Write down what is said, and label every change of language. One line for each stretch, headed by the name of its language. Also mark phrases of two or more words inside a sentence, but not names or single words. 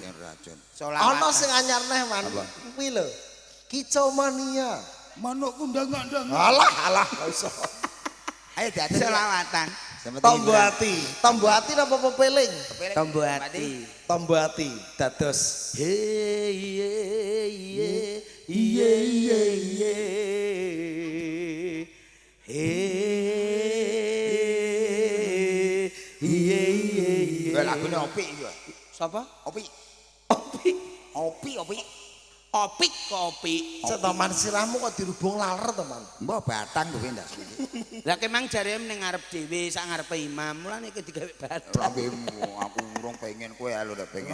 Javanese: Yang racun. Selawatan. Ana sing anyar neh man. Kuwi lho. Kicomania. Manuk kundang-kundang. Alah gak iso. Ayo diatur. selawatan. Tombo ati. Tombo ati napa pepeling? Tombo ati. Tombo ati dados Hey ye ye ye ye ye. Hey ye ye ye. Lagune opi iki. Sapa? Opi. Opi. Opi. Opik kopi. setaman sirahmu kok dirubung laler to, Man. Mbok batang kowe ndak sih. Lah kemang jare ning ngarep dhewe sak ngarepe imam, mulane iki digawe badan. Lambemu aku urung pengen kowe lho ndak pengen.